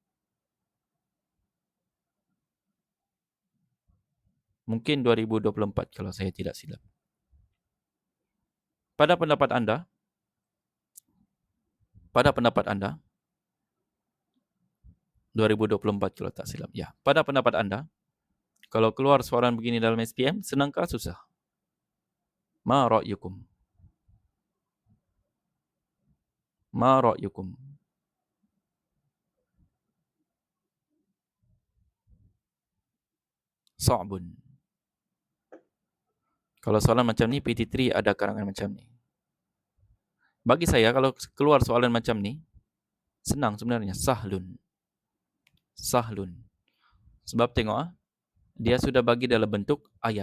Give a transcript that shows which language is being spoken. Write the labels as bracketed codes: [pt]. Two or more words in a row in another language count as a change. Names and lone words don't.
[ms] Mungkin 2024 kalau saya tidak silap. Pada pendapat anda, 2024 kalau tak silap. Ya, pada pendapat anda, kalau keluar soalan begini dalam SPM, senangkah susah? [ar] Ma ra'yukum? Ma ra'yukum? Sa'bun. [ms] Kalau soalan macam ni, PT3 ada karangan macam ni. Bagi saya, kalau keluar soalan macam ni, senang sebenarnya. [ar] Sahlun. Sahlun. [ms] Sebab tengok, dia sudah bagi dalam bentuk ayat.